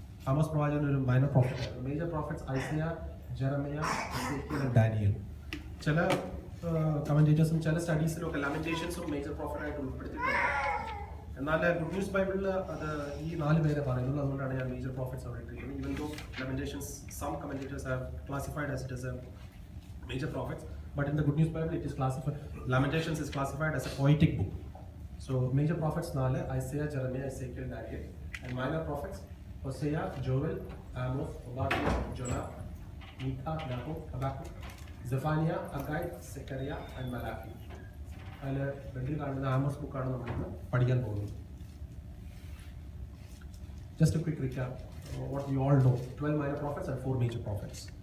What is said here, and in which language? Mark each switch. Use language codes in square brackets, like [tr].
[ml] Amos പ്രവാചകൻ ഒരു minor profit ആയിരുന്നു. Major profits Isaiah, Jeremiah, എസേക്കിയേൽ, Daniel. ചില കമന്റേറ്റേഴ്സും ചില സ്റ്റഡീസിലും ഒക്കെ ലാമെന്റേഷൻസും മേജർ പ്രോഫിറ്റ് ആയിട്ട് ഉൾപ്പെടുത്തിയിട്ടുണ്ട്. എന്നാൽ ഗുഡ് ന്യൂസ് ബൈബിളിൽ അത് ഈ 4 പേരെ പറയുന്നുള്ളൂ. അതുകൊണ്ടാണ് ഞാൻ മേജർ പ്രോഫിറ്റ്സ് അവിടെ ഇട്ടിരിക്കുന്നത്. [en] Even though Lamentations some commentators have classified as it as a major prophets, but in the Good News Bible it is classified, Lamentations is classified as a poetic book. So major prophets 4, Isaiah, Jeremiah, Ezekiel, Daniel, and minor prophets Hosea, Joel, Amos, Obadiah, Jonah, Micah, Nahum, Habakkuk, Zephaniah, Ajai, Zechariah, and Malachi. [ml] അതിൽ ബെഡിൽ കാണുന്ന Amos ബുക്കാണ് നമ്മളിന്ന് പഠിക്കാൻ പോകുന്നത്. [en] Just a quick recap, what we all know, 12 minor prophets and 4 major prophets.